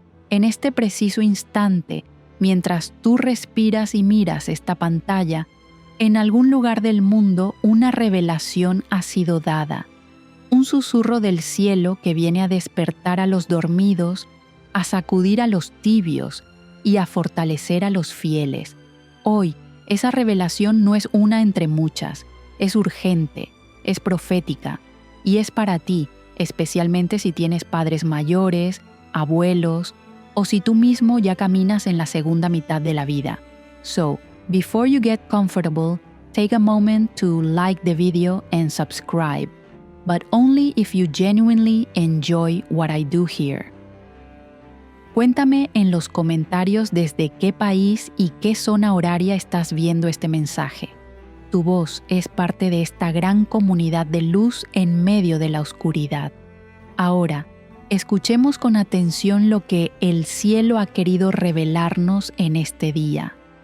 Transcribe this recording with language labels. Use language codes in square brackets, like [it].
[es] En este preciso instante, mientras tú respiras y miras esta pantalla, en algún lugar del mundo una revelación ha sido dada, un susurro del cielo que viene a despertar a los dormidos, a sacudir a los tibios y a fortalecer a los fieles. Hoy, esa revelación no es una entre muchas, es urgente, es profética y es para ti, especialmente si tienes padres mayores, abuelos o si tú mismo ya caminas en la segunda mitad de la vida. [en] Before you get comfortable, take a moment to like the video and subscribe, but only if you genuinely enjoy what I do here. [es] Cuéntame en los comentarios desde qué país y qué zona horaria estás viendo este mensaje. Tu voz es parte de esta gran comunidad de luz en medio de la oscuridad. Ahora, escuchemos con atención lo que el cielo ha querido revelarnos en este día.